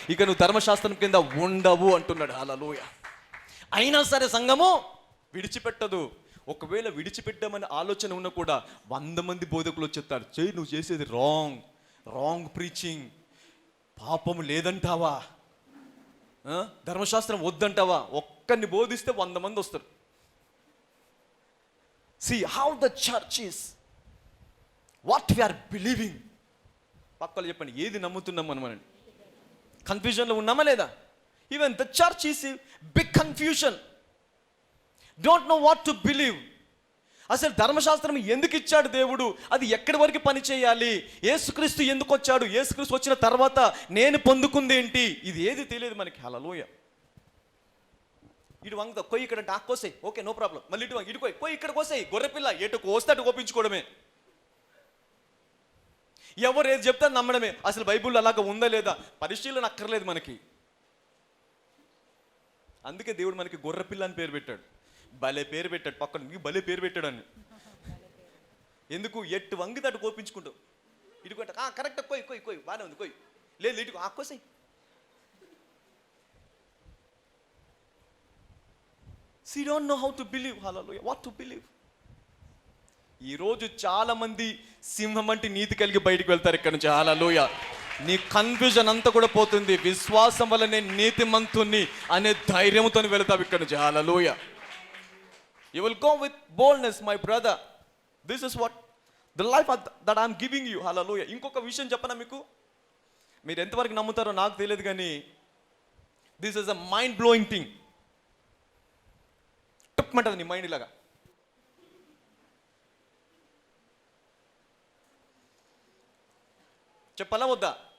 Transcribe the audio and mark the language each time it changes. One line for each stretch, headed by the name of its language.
Telugu: ఇక నువ్వు ధర్మశాస్త్రం కింద ఉండవు అంటున్నాడు. హల్లెలూయా. అయినా సరే సంఘము విడిచిపెట్టదు. ఒకవేళ విడిచిపెట్టామని ఆలోచన ఉన్నా కూడా 100 మంది బోధకులు వచ్చేస్తారు. చేయి, నువ్వు చేసేది రాంగ్ ప్రీచింగ్, పాపము లేదంటావా, ధర్మశాస్త్రం వద్దంటావా? ఒక్కరిని బోధిస్తే 100 మంది వస్తారు.
English: See how the church is, what we are believing.
Telugu: పక్కలు చెప్పండి, ఏది నమ్ముతున్నాం మనం? కన్ఫ్యూజన్లో ఉన్నామా లేదా?
English: Even the church is in big confusion. Don't know what to believe.
Telugu: అసలు ధర్మశాస్త్రం ఎందుకు ఇచ్చాడు దేవుడు? అది ఎక్కడి వరకు పని చేయాలి? యేసుక్రీస్తు ఎందుకు వచ్చాడు? యేసుక్రీస్తు వచ్చిన తర్వాత నేను పొందుకుంది ఏంటి? ఇది ఏది తెలియదు మనకి. హల్లెలూయా. ఇటు వంగ కొయ్యి, ఇక్కడ నాకు కోసేయి, ఓకే నో ప్రాబ్లం. మళ్ళీ ఇటు వంగ, ఇటు కొయ్యి, ఇక్కడ కోసేయి. గొర్రెపిల్ల ఎటు కోస్తే అటు కోపించుకోవడమే. ఎవరు ఏది చెప్తే నమ్మడమే. అసలు బైబిల్లో అలాగ ఉందా లేదా పరిశీలన అక్కర్లేదు మనకి. అందుకే దేవుడు మనకి గొర్రెపిల్ల అని పేరు పెట్టాడు. భలే పేరు పెట్టాడు. పక్కన నీకు భలే పేరు పెట్టాడు అని. ఎందుకు? ఎట్టు వంగితే అటు కోపించుకుంటావు. ఇటుకుంటా కరెక్ట్, కొయ్యి బాగానే ఉంది, కొయ్యి లేదు ఇటు కోసాయి.
English: See, don't know how to believe. Hallelujah. What to believe?
Telugu: ఈరోజు చాలా మంది సింహం వంటి నీతి కలిగి బయటికి వెళ్తారు ఇక్కడ నుంచి. హల్లెలూయా. నీ కన్ఫ్యూజన్ అంతా కూడా పోతుంది. విశ్వాసం వల్ల నేను నీతిమంతుని అనే ధైర్యంతో వెళ్తావు ఇక్కడ నుంచి. హల్లెలూయా.
English: You will go with boldness, my brother. This is what the life that I am giving you.
Telugu: Hallelujah. ఇంకొక విషయం చెప్పనా మీకు? మీరు ఎంతవరకు నమ్ముతారో నాకు తెలియదు కానీ
English: this is a mind blowing thing.
Telugu: టప్మంటది నీ మైండ్ ఇలాగా. చెప్పాలా వద్దా?